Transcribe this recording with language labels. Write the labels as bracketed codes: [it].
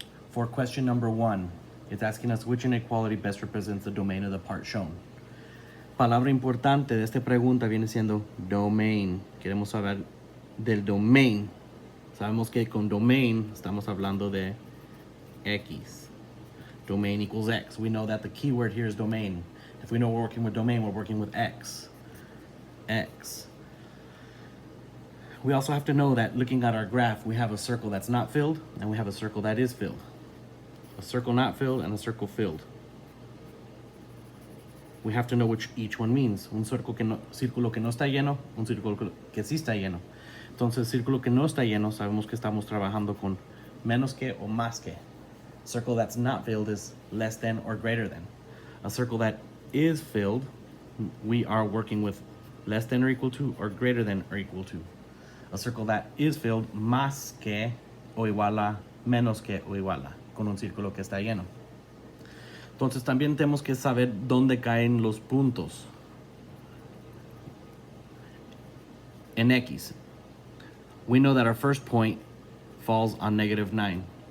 [en] For question number 1, it's asking us which inequality best represents the domain of the part shown. [es] Palabra importante de esta pregunta viene siendo domain. Queremos saber del domain. Sabemos que con domain estamos hablando de X. [en] Domain equals X. We know that the keyword here is domain. If we know we're working with domain, we're working with X. X. We also have to know that looking at our graph, we have a circle that's not filled and we have a circle that is filled. A circle not filled and a circle filled. We have to know which each one means. [es] Un círculo que no está lleno, un círculo que sí está lleno. Entonces, círculo que no está lleno, sabemos que estamos trabajando con menos que o más que. [en] Circle that's not filled is less than or greater than. A circle that is filled, we are working with less than or equal to or greater than or equal to. A circle that is filled, [es] más que o iguala, menos que o iguala, con un círculo que está lleno. Entonces también tenemos que saber dónde caen los puntos en X. [en] We know that our first point falls on -9.